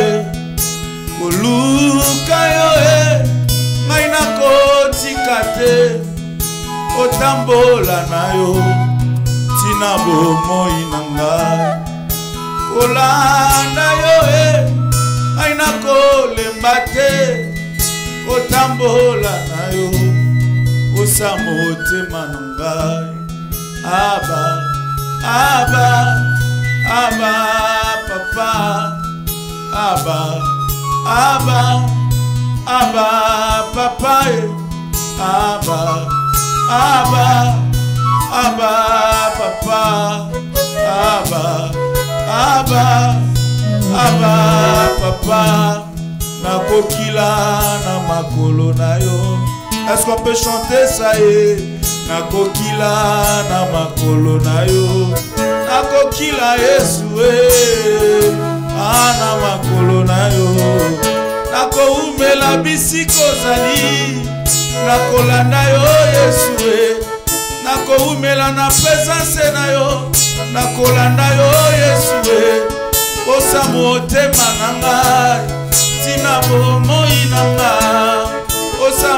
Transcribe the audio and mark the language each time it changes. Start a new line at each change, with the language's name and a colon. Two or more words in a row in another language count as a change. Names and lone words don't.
Lingala: maina kotika te otambola na yo tina bomoi nanga kolanda yo aina kolemba te otambola na yo osa motema na ngai. Abba Abba Abba papa Abba Abba Abba papa Abba Abba Abba papa Abba Abba Abba papa nakokila na makolo na yo.
French: Est-ce qu'on peut chanter ça
Lingala: nakokila na makolo na yo. Nakokila Yesu na makolo na yo. Nakoumela bisiko zali nakolanda yo Yesu nakoumela na présence na yo nakolanda yo Yesu osa motema na ngai tina bomoi na ngai osa